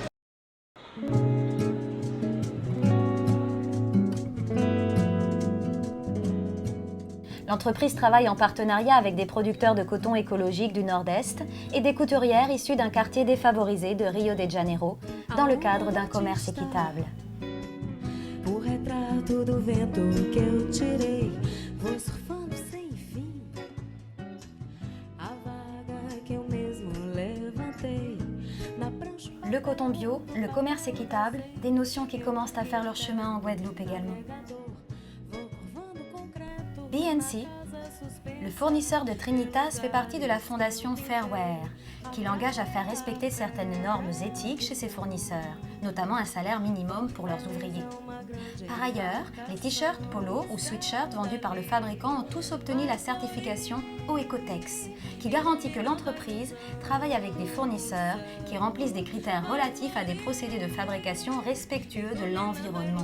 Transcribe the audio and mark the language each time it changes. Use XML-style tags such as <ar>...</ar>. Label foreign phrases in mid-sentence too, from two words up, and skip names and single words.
<fr>L'entreprise travaille en partenariat avec des producteurs de coton écologique du Nord-Est et des couturières issues d'un quartier défavorisé de Rio de Janeiro, dans le cadre d'un commerce équitable.</fr> <pt>O retrato do vento que eu tirei, vou surfando sem fim. A vaga que eu mesmo levantei na prancha.</pt> <fr>Le coton bio, le commerce équitable, des notions qui commencent à faire leur chemin en Guadeloupe également.</fr> <pt>Vou curvando concreto.</pt> <fr>BNC, le fournisseur de Trinitas, fait partie de la fondation Fairwear, qui l'engage à faire respecter certaines normes éthiques chez ses fournisseurs, notamment un salaire minimum pour leurs ouvriers. Par ailleurs, les t-shirts, polos ou sweatshirts vendus par le fabricant ont tous obtenu la certification OECOTEX, qui garantit que l'entreprise travaille avec des fournisseurs qui remplissent des critères relatifs à des procédés de fabrication respectueux de l'environnement.</fr>